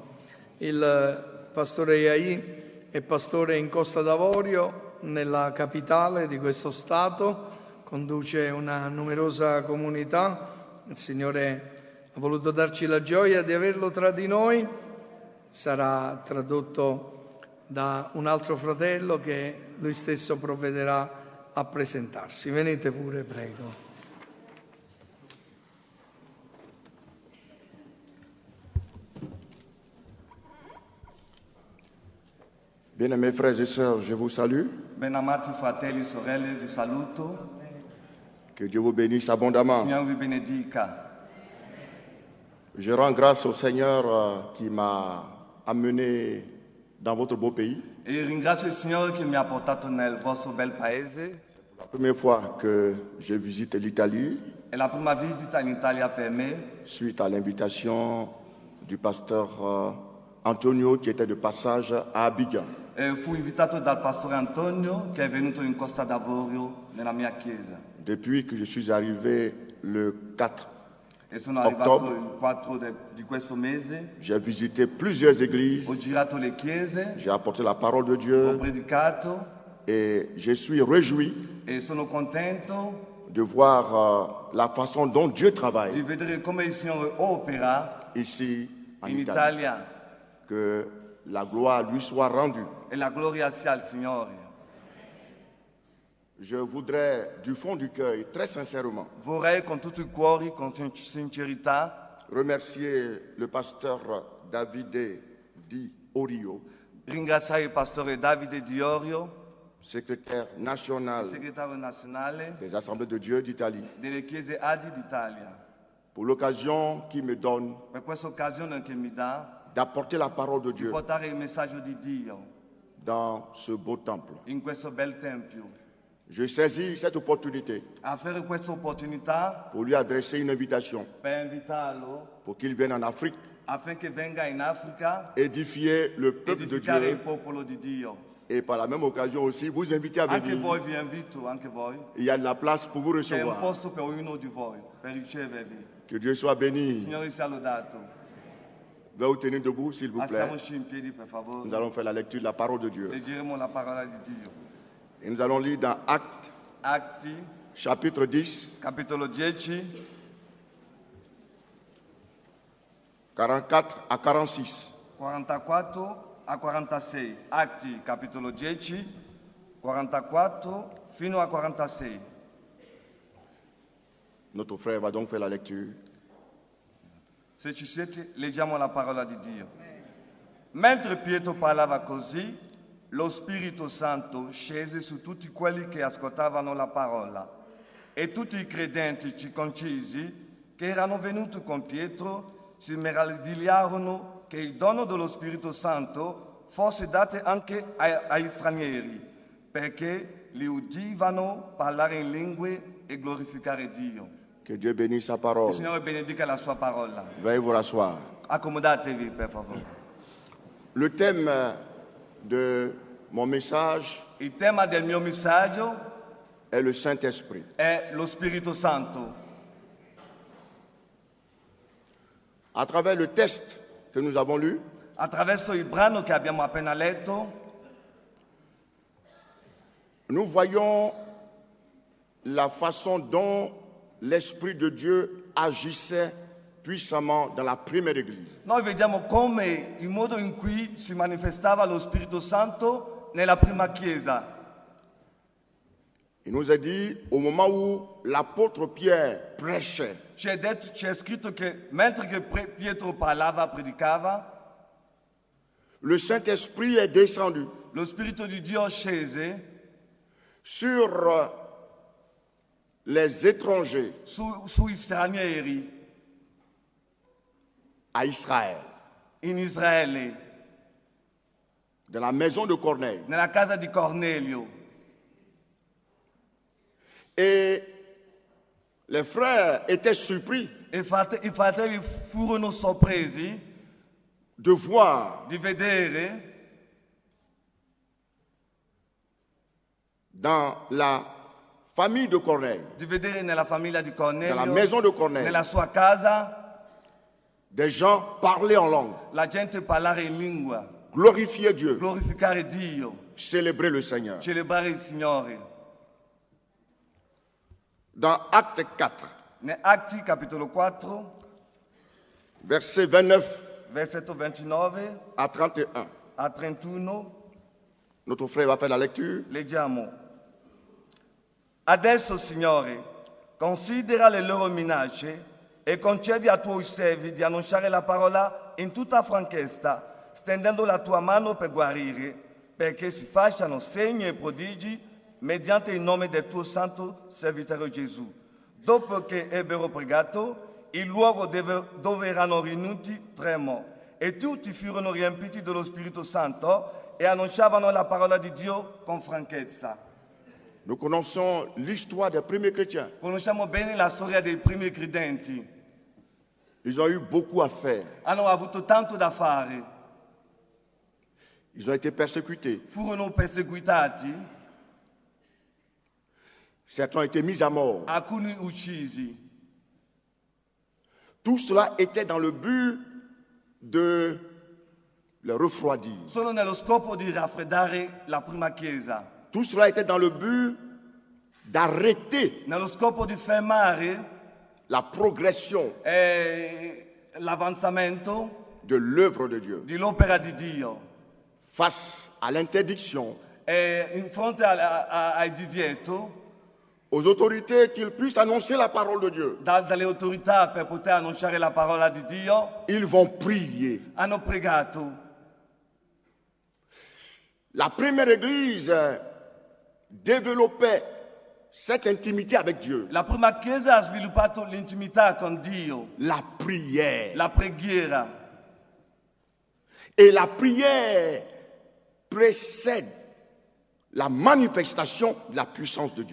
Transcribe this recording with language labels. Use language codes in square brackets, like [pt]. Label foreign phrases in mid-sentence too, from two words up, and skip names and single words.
[it] Il pastore Iai è pastore in Costa d'Avorio, nella capitale di questo Stato, conduce una numerosa comunità. Il Signore ha voluto darci la gioia di averlo tra di noi. Sarà tradotto da un altro fratello che lui stesso provvederà a presentarsi. Venite pure, prego. [fr] Bien-aimés frères et sœurs, je vous salue. [it] Benamati fratelli e sorelle, vi saluto. [fr] Que Dieu vous bénisse abondamment. [it] Signore vi benedica. [fr] Je rends grâce au Seigneur qui m'a amené dans votre beau pays. [it] E ringrazio il Signore che mi ha portato nel vostro bel paese. [fr] La première fois que je visite l'Italie, [it] È la prima visita in Italia per me, [fr] suite à l'invitation du pasteur Antonio qui était de passage à Abidjan. [it] fu invitato dal pastore Antonio che è venuto in Costa d'Avorio nella mia chiesa. [fr] Depuis que je suis arrivé le 4, [it] E sono arrivato Ottobre. il 4 di questo mese, [fr] j'ai visité plusieurs églises, [it] ho girato le chiese, [fr] j'ai apporté la parole de [it] ho [fr] Dieu [it] predicato [fr] et je suis réjoui [it] e sono contento [fr] de voir la façon dont Dieu [it] di [fr] travaille [it] vedere come il Signore opera [fr] ici en [it] in [fr] Italie. [it] Italia [fr] Que la gloire lui soit rendue. [it] e la gloria sia al Signore. [fr] Je voudrais du fond du cœur, et très sincèrement, [it] Vorrei con tutto il cuore, con sincerità, [fr] remercier le pasteur Davide Di Orio, [it] ringraziare il pastore Davide Diorio, [fr] secrétaire national [it] segretario nazionale [fr] des Assemblées de Dieu d'Italie, [it] delle chiese Adi d'Italia, [fr] pour l'occasion qu'il me donne [it] per questa occasione che mi dà [fr] d'apporter la parole de [it] di [fr] Dieu [it] portare il messaggio di Dio [fr] dans ce beau temple. [it] in questo bel tempio. [fr] Je saisis cette opportunité [it] A fare questa opportunità [fr] pour lui adresser une invitation, [it] per invitarlo [fr] pour qu'il vienne en Afrique [it] affinché venga in Africa [fr] édifier le peuple de [it] edificare il [fr] Dieu [it] popolo di Dio. [fr] et par la même occasion aussi vous inviter à [it] Anche [fr] venir. [it] voi vi invito, anche voi. [fr] Il y a de la place pour vous [it] C'è un [fr] recevoir. [it] posto per ognuno di voi, per ricevervi. [fr] Que Dieu soit [it] Il [fr] béni. [it] Signore sia lodato. [fr] Veuillez vous tenir debout, s'il vous plaît. [it] Alziamoci in piedi, per favore. [fr] Nous allons faire la lecture de la parole de Dieu. [it] Leggeremo la parola di Dio. [fr] Et nous allons lire dans Actes, [it] Atti, [fr] chapitre 10, [it] capitolo 10, [fr] 44 à 46. [it] 44 a 46. Atti, capitolo 10, 44 fino a 46. [fr] Notre frère va donc faire la lecture. [it] Se ci siete, leggiamo la parola di Dio. Mentre Pietro parlava così, lo Spirito Santo scese su tutti quelli che ascoltavano la parola e tutti i credenti circoncisi che erano venuti con Pietro si meravigliarono che il dono dello Spirito Santo fosse dato anche ai stranieri, perché li udivano parlare in lingue e glorificare Dio. [fr] Que Dieu bénisse sa [it] Il [fr] parole. [it] Signore benedica la sua parola. [fr] Veuillez vous rasseoir. [it] Accomodatevi, per favore. [fr] Le thème de mon message [it] Il tema del mio messaggio [fr] est le Saint-Esprit. [it] è lo Spirito Santo. [fr] À travers le texte que nous avons lu, [it] Attraverso il brano che abbiamo appena letto, [fr] nous voyons la façon dont l'Esprit de Dieu agissait puissamment dans la première église. [it] noi vediamo come il modo in cui si manifestava lo Spirito Santo nella prima chiesa. [fr] Il nous est dit, au moment où l'apôtre Pierre prêchait, [it] C'è scritto che mentre che Pietro parlava, predicava, [fr] le Saint-Esprit est descendu [it] lo Spirito di Dio scese [fr] sur les étrangers [it] sui stranieri [fr] à Israël, [it] in Israele, [fr] dans la maison de Corneille. [it] nella casa di Cornelio. [fr] Et les frères étaient surpris [it] E i fratelli furono sorpresi [fr] de voir [it] di vedere [fr] dans la famille de Corneille, [it] di vedere nella famiglia di Cornelio, [fr] dans la maison de Corneille, [it] nella sua casa, [fr] des gens parlaient en langue, [it] la gente parlare in lingua, [fr] glorifier Dieu, [it] glorificare Dio, [fr] célébrer le Seigneur. [it] celebrare il Signore. [fr] Dans Acte 4, [it] Ne Atti capitolo 4, [fr] versets 29 [it] versetto 29 [fr] à 31, [it] a 31, [fr] notre frère va faire la lecture. [it] leggiamo. Adesso, Signore, considera le loro minacce e concedi a tuoi servi di annunciare la parola in tutta franchezza, stendendo la tua mano per guarire, perché si facciano segni e prodigi mediante il nome del tuo santo servitore Gesù. Dopo che ebbero pregato, il luogo dove erano riuniti tremò e tutti furono riempiti dello Spirito Santo e annunciavano la parola di Dio con franchezza. [fr] Nous connaissons l'histoire des premiers chrétiens. [it] Conosciamo bene la storia dei primi credenti. [fr] Ils ont eu beaucoup à faire. [it] Hanno avuto tanto da fare, [fr] Ils ont été persécutés. [it] furono perseguitati, [fr] Certains ont été mis à mort. [it] alcuni uccisi. [fr] Tout cela était dans le but de les refroidir. [it] Solo nello scopo di raffreddare la prima chiesa, [fr] Tout cela était dans le but d'arrêter [it] nello scopo di fermare [fr] la progression [it] l'avanzamento [fr] de l'œuvre de Dieu [it] dell'opera di Dio [fr] face à l'interdiction [it] e in fronte al divieto [fr] aux autorités qu'ils puissent annoncer la parole de Dieu. [it] dalle autorità per poter annunciare la parola di Dio. [fr] Ils vont prier. [it] Hanno pregato. [fr] La première église développait cette intimité avec Dieu. [it] La prima chiesa ha sviluppato l'intimità con Dio, [fr] La prière. [it] la preghiera. [fr] Et la prière précède la manifestation de la puissance de